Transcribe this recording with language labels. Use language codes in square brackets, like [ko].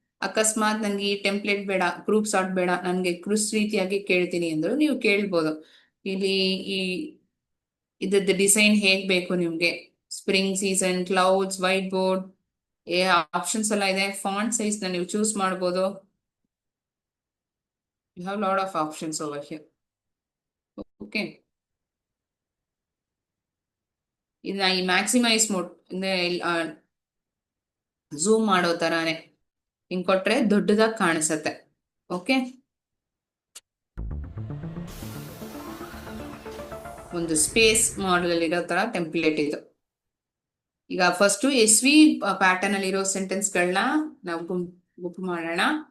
[kn] ಅಕಸ್ಮಾತ್ ನನ್ಗೆ ಈ ಟೆಂಪ್ಲೇಟ್ ಬೇಡ, ಗ್ರೂಪ್ ಸಾರ್ಟ್ ಬೇಡ, ನನ್ಗೆ ಕ್ವಿಸ್ ರೀತಿಯಾಗಿ ಕೇಳ್ತೀನಿ ಅಂದ್ರು ನೀವು ಕೇಳ್ಬೋದು. ಇಲ್ಲಿ ಇದ್ರದ್ದು ಡಿಸೈನ್ ಹೇಗ್ ಬೇಕು ನಿಮ್ಗೆ, spring season, clouds, white board options ಎಲ್ಲ ಇದೆ. ಫಾಂಟ್ ಸೈಜ್ ನ ನೀವು ಚೂಸ್ ಮಾಡ್ಬೋದು. [en] You have a lot of options over here. Okay. [kn] ಇದನ್ನ ಈ ಮ್ಯಾಕ್ಸಿಮೈಸ್ ಮೋಡ್ ಅಂದ್ರೆ ಝೂಮ್ ಮಾಡೋ ತರಾನೇ ಹಿಂಗ್ ಕೊಟ್ರೆ ದೊಡ್ಡದಾಗಿ ಕಾಣಿಸತ್ತೆ. ಓಕೆ. ಒಂದು ಸ್ಪೇಸ್ ಮಾಡಲ್ ಅಲ್ಲಿ ಇರೋ ತರ ಟೆಂಪ್ಲೇಟ್ ಇದು. ಈಗ ಫಸ್ಟ್ SV ಪ್ಯಾಟರ್ನ್ ಅಲ್ಲಿ ಇರೋ ಸೆಂಟೆನ್ಸ್ ಗಳನ್ನ ನಾವು ಗುಂಪು ಮಾಡೋಣ.